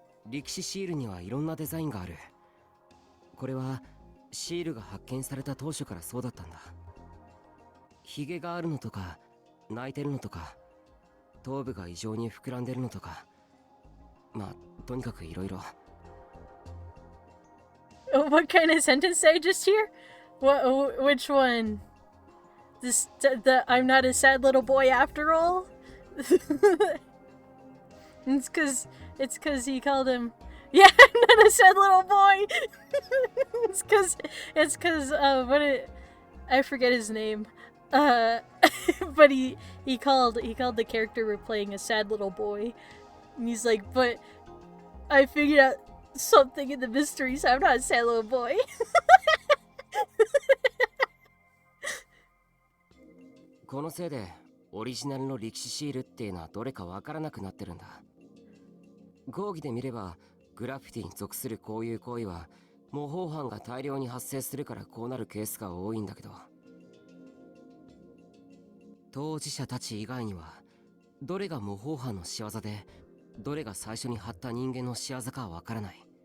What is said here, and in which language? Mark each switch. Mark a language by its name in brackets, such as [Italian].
[Japanese] 歴史シールにはいろんなデザインがある。これはシールが発見された当初からそうだったんだ。ヒゲがあるのとか泣いてるのとか頭部が異常に膨らんでるのとか、まあとにかくいろいろ。 [English] What kind of sentence did I just hear? Which one? The I'm not a sad little boy after all? It's cause he called him. Yeah, I'm not a sad little boy. it's cause I forget his name. But he called the character we're playing a sad little boy. And he's like, but I figured out something in the mystery, so I'm not a sad little boy. [Japanese] このせいでオリジナルの歴史シールっていうのはどれかわからなくなってるんだ。講義で見ればグラフィティに属するこういう行為は模倣犯が大量に発生するからこうなるケースが多いんだけど、当事者たち以外にはどれが模倣犯の仕業でどれが最初に貼った人間の仕業かはわからない。